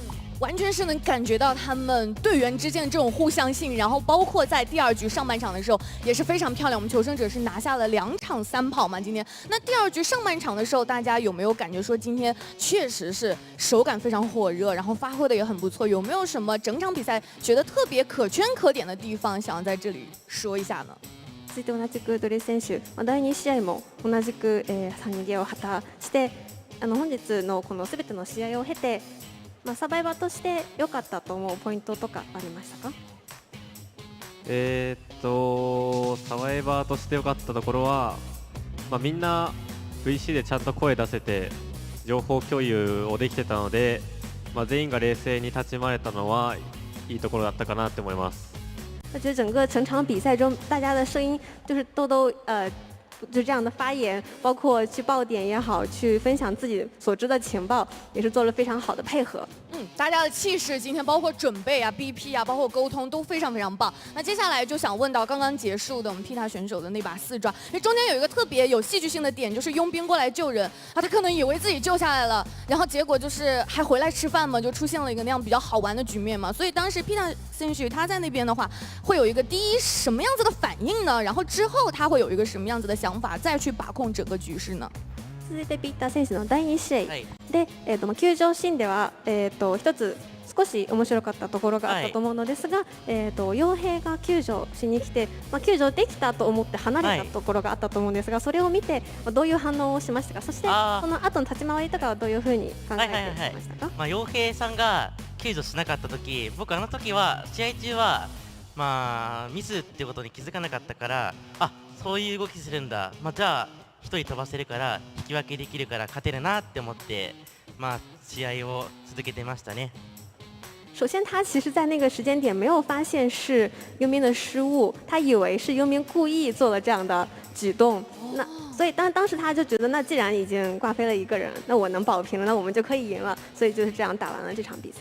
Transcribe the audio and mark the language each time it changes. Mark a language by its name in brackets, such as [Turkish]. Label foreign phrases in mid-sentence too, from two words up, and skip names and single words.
[Chinese] 完全是能感觉到他们队员之间的这种互相性，然后包括在第2局上半场的时候也是非常漂亮。我们求生者是拿下了2场3跑嘛，今天。那第2局上半场的时候，大家有没有感觉说今天确实是手感非常火热，然后发挥的也很不错？有没有什么整场比赛觉得特别可圈可点的地方，想要在这里说一下呢？ [Japanese] 続いて同じくドレス選手、第2試合も同じく3人ゲーを果たして、本日のこの全ての試合を経て。サバイバーとして良かったと思うポイントとかありましたか？サバイバーとして良かったところは、みんな VC でちゃんと声出せて情報共有をできてたので、全員が冷静に立ち回れたのはいいところだったかなって思います。 [Chinese] 我觉得整个整场比赛中，大家的声音就是都就这样的发言，包括去爆点也好，去分享自己所知的情报，也是做了非常好的配合。大家的气势今天包括准备啊、BP 啊，包括沟通都非常非常棒。那接下来就想问到刚刚结束的我们 Pita 选手的那把4抓，因为中间有一个特别有戏剧性的点，就是佣兵过来救人啊，他可能以为自己救下来了，然后结果就是还回来吃饭嘛，就出现了一个那样比较好玩的局面嘛。所以当时 Pita 选手他在那边的话，会有一个第一什么样子的反应呢？然后之后他会有一个什么样子的想法，再去把控整个局势呢？ [Japanese] 続いてピッター選手の第2試合で、球場シーンでは、一つ少し面白かったところがあったと思うのですが、傭兵が救助しに来て、救助できたと思って離れたところがあったと思うんですが、それを見てどういう反応をしましたか？そしてその後の立ち回りとかはどういうふうに考えていましたか？傭兵さんが救助しなかった時、僕あの時は試合中はミスっていうことに気づかなかったから、そういう動きするんだ、じゃあ1人飛ばせるから引き分けできるから勝てるなって思って、試合を続けてましたね。 [Chinese] 首先，他其实在那个时间点没有发现是佣兵的失误，他以为是佣兵故意做了这样的举动。所以当时他就觉得，那既然已经挂飞了一个人，那我能保平了，那我们就可以赢了。所以就是这样打完了这场比赛。